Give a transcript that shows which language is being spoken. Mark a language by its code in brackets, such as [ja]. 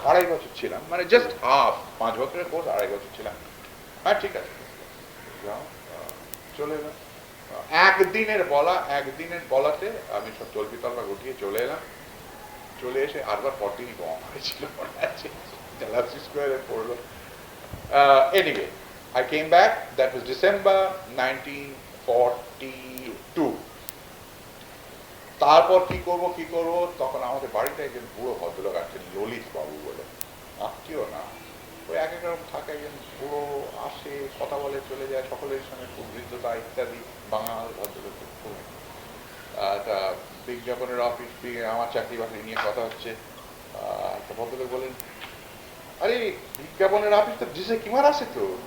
[bn] 2.5 বছর ছিলাম, মানে জাস্ট হাফ, 5 বছরের কোর্স, 2.5 বছর ছিলাম। হ্যাঁ ঠিক আছে যাও, চলে এলাম। একদিনের বলাতে আমি সব তল্পি তল্পা গুটিয়ে চলে এলাম। চলে এসে আরবার 14 বোমা হয়েছিল, মনে আছে, গ্যালাক্সি স্কোয়ারে পড়লো। [en] Anyway, I came back, that was December 1942. [bn] তারপর কি করব, তখন আমাদের বাড়িতে একজন বুড়ো ভদ্রলোক আছেন, ললিত বাবু বলে, আত্মীয় না, ওই এক এক রকম থাকে, একজন বুড়ো আসে, কথা বলে, চলে যায়, সকলের সঙ্গে খুব হৃদ্যতা ইত্যাদি, বাঙাল ভদ্রলোক খুব। একটা বিজ্ঞাপনের অফিস, আমার চাকরি বাকরি নিয়ে কথা হচ্ছে, একটা ভদ্রলোক বলেন, আরে বিজ্ঞাপনের অফিস তো ডিজে কুমার আছে তো।